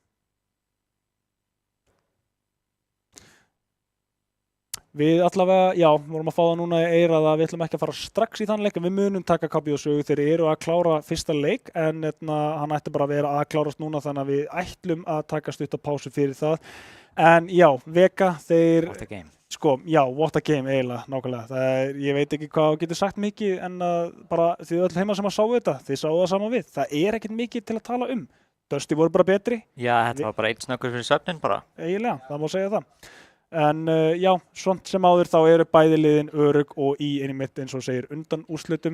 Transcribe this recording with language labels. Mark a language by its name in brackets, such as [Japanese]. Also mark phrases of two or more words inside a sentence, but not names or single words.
[Icelandic] Við allavega, já, vorum að fá það núna í eyrað að við ætlum ekki að fara strax í þann leik, en við munum taka KPO sögu. Þeir eru að klára fyrsta leik, en hann ætti bara að vera að klárast núna, þannig að við ætlum að taka stutta pásu fyrir það. En já, Vega, þeir... [English] What a game. [Icelandic] Sko, já, [English] what a game [Icelandic] eiginlega, nákvæmlega. Ég veit ekki hvað getur sagt mikið, en bara þið öll heima sem að sáu þetta, þið sáu það saman við. Það er ekkert mikið til að tala um. Dusty voru bara betri. Já, þetta var bara eitt snöggur fyrir svefnin bara. Eiginlega, það má segja það. En já, svont sem áður þá eru bæði liðin örugg og í einmitt eins og segir undan úrslitum.